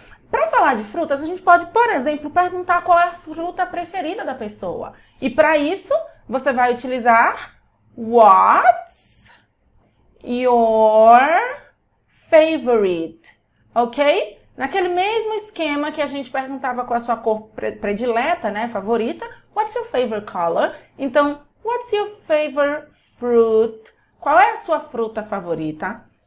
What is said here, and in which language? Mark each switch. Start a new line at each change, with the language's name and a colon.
Portuguese: Para falar de frutas, a gente pode, por exemplo, perguntar qual é a fruta preferida da pessoa. E para isso, você vai utilizar
English: What's your favorite?
Portuguese: Ok? Naquele mesmo esquema que a gente perguntava qual a sua cor predileta, né, favorita.
English: What's your favorite color? Então, what's your favorite fruit?
Portuguese: Qual é a sua fruta favorita?